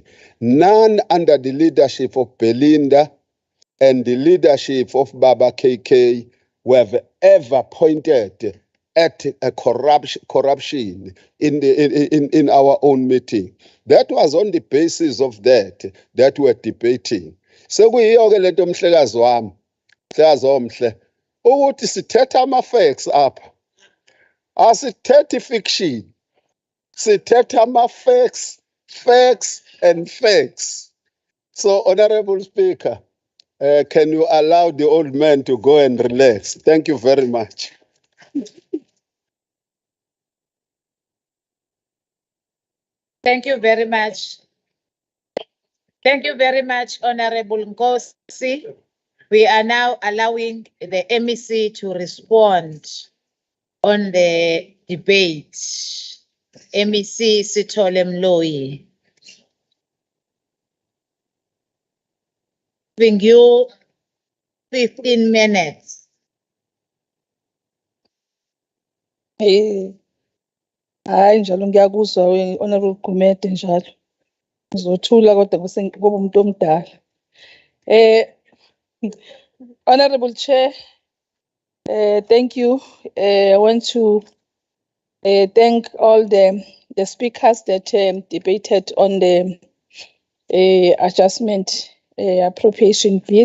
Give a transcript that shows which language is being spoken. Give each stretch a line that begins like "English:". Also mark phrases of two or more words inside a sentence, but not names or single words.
English: None under the leadership of Belinda and the leadership of Baba KK were ever pointed at a corruption in our own meeting. That was on the basis of that we're debating.
Xhosa: Sekuyiyo-ke lento mhlekazi wami, mhlekazi omhle, ukuthi sithetha ama-facts apha. Asithethi fiction. Sithetha ama-facts,
English: facts and facts. So, Honorable Speaker, can you allow the old man to go and relax? Thank you very much. Thank you very much. Thank you very much, Honorable Nkosi. We are now allowing the MEC to respond on the debate. MEC Sithole Mloyi. Giving you 15 minutes.
Zulu: Hayi njalo ngiyakuzwa Honorable Gumede njalo. Ngizothula kodwa ngoba umuntu omdala.
English: Honorable Chair, thank you. I want to thank all the speakers that debated on the adjustment appropriation bill.